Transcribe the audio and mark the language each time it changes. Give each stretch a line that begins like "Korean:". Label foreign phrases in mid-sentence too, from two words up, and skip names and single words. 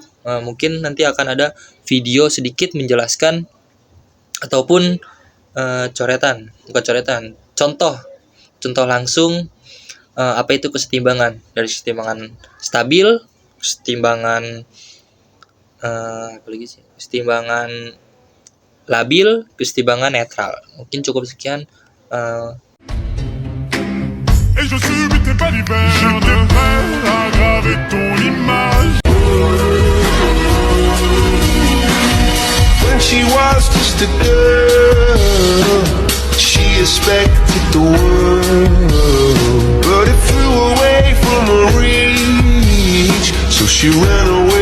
Indonesian: Mungkin nanti akan ada video sedikit menjelaskan ataupun contoh langsung apa itu kesetimbangan, dari kesetimbangan stabil, kesetimbangan kesetimbangan labil, kesetimbangan netral. Mungkin cukup sekian.
French: Et je subis tes balivernes. J'étais prêt à graver ton image.
English: When she was just a girl, she expected the world, but it flew away from her reach. So she ran away.